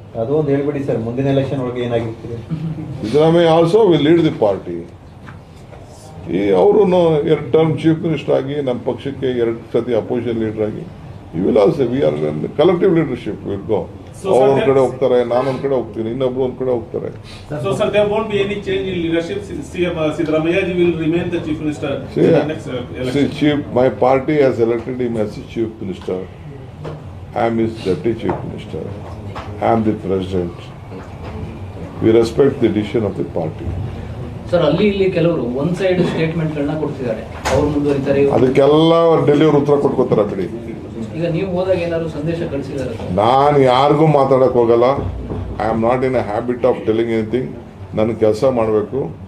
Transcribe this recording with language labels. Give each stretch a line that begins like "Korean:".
Kannada: ಅದು ಒಂದು ಹೇಳ್ಬಿಡಿ ಸರ್, ಮುಂದಿನ ಎಲೆಕ್ಷನ್ ಒಳಗೆ ಏನಾಗಿರ್ತೀರಿ?
English: Siddaramaiah also will lead the party.
Kannada: ಅವರು 2 ಟರ್ಮ್ ಚೀಫ್ ಮಿನಿಸ್ಟರ್ ಆಗಿ, ನಮ್ಮ ಪಕ್ಷಕ್ಕೆ 2 ಸತಿ ಅಪೋಸಿಷನ್ ಲೀಡರ್ ಆಗಿ,
English: You will also we are collective leadership will go.
Kannada: ಅವ್ರು ಒಂದ್ ಕಡೆ ಹೋಗ್ತಾರೆ, ನಾನೊಂದ್ ಕಡೆ ಹೋಗ್ತೀನಿ, ಇನ್ನೊಬ್ರು ಒಂದ್ ಕಡೆ ಹೋಗ್ತಾರೆ.
English: So sir, there won't be any change in leadership. CM Siddaramaiah ji will remain the chief minister in the next election. My party has elected him as the chief minister. I am his deputy chief minister. I am the president. We respect the decision of the party.
Kannada: Sir, ಅಲ್ಲಿ ಇಲ್ಲಿ ಕೆಲವರು one side ಸ್ಟೇಟ್ಮೆಂಟ್ಗಳನ್ನ ಕೊಡ್ತಿದ್ದಾರೆ, ಅವ್ರು ಮುಂದುವರಿತಾರೆ. ಅದಕ್ಕೆಲ್ಲ ಡೆಲ್ಲಿಯವರು ಉತ್ತರ ಕೊಟ್ಕೋತಾರೆ ಬಿಡಿ. ಈಗ ನೀವು ಹೋದಾಗ ಏನಾದ್ರು ಸಂದೇಶ ಕಳಿಸಿದಾರೆ? ನಾನು ಯಾರಿಗೂ ಮಾತಾಡಕ್ ಹೋಗಲ್ಲ.
English: I am not in a habit of telling anything.
Kannada: ನನ್ನ ಕೆಲಸ ಮಾಡಬೇಕು.